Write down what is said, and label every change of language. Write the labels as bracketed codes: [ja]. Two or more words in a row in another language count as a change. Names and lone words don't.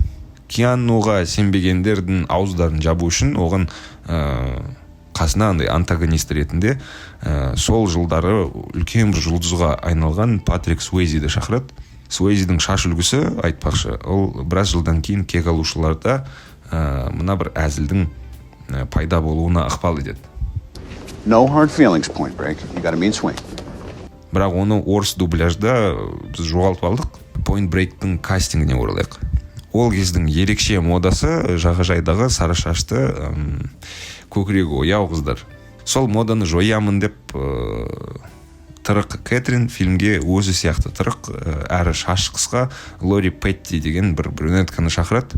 [kk] Киануға сенбегендердің ауыздарын жабу үшін оған қасына антагонист ретінде сол жылдары үлкен бір жұлдызға айналған Патрик Суэйзиді шақырады. Суэйзидің шаш үлгісі, айтпақшы, ол біраз жылдан кейін кек алушыларда мына бір әзілдің пайда болуына ықпал етеді. [en] No hard feelings, Point Break. You got a mean swing. [kk] Бірақ оны орыс дубляжда біз жоғалтып алдық. Point Break-тің кастингіне оралайық. Ол кездің ерекше модасы жағажайдағы сары шашты көкірегі ояу қыздар. Сол моданы жоямын деп тырық Кэтрин фильмге өзі сияқты тырық әрі шаш қысқа Лори Петти деген бір брюнетканы шақырады.